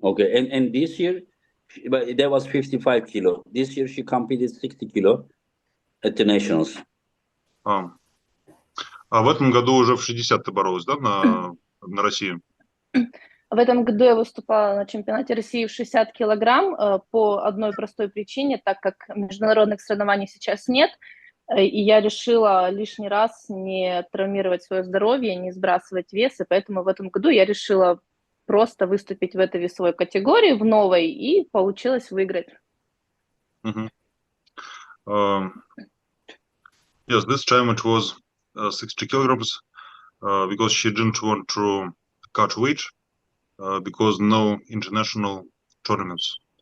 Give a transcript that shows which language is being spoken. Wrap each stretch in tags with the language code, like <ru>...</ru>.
<en>And this year, but that was 55 kilo. This year she competed 60 kilo at the nationals.</en> <ru>А в этом году уже в 60 ты боролась, да, на России? В этом году я выступала на чемпионате России в 60 килограмм по одной простой причине, так как международных соревнований сейчас нет, и я решила лишний раз не травмировать свое здоровье, не сбрасывать вес, и поэтому в этом году я решила просто выступить в этой весовой категории, в новой, и получилось выиграть.</ru> <en>Yes, this time it was 60 kilograms because she didn't want to cut weight because no international tournaments.</en>